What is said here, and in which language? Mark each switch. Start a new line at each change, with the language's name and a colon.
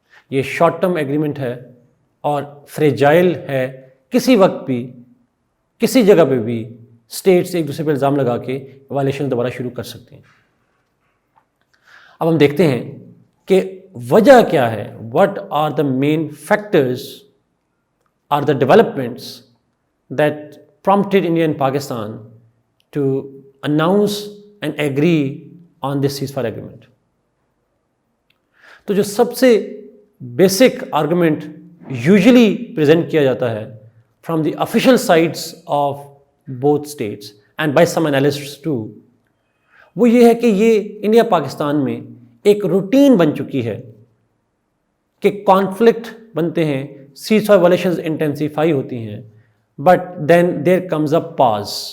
Urdu: یہ short term agreement ہے اور فریجائل ہے. کسی وقت بھی کسی جگہ پہ بھی اسٹیٹس ایک دوسرے پہ الزام لگا کے وائلیشن دوبارہ شروع کر سکتے ہیں. اب ہم دیکھتے ہیں کہ وجہ کیا ہے.
English: What are the main factors are the developments that prompted India and Pakistan to announce and agree on this ceasefire agreement.
Urdu: تو جو سب سے بیسک آرگومنٹ یوزلی پریزنٹ کیا جاتا ہے
English: from the official sites of both states and by some analysts too,
Urdu: وہ یہ ہے کہ یہ انڈیا پاکستان میں ایک روٹین بن چکی ہے کہ کانفلکٹ بنتے ہیں، سیز فائر وائلیشنز انٹینسیفائی ہوتی ہیں،
English: but then there comes a pause,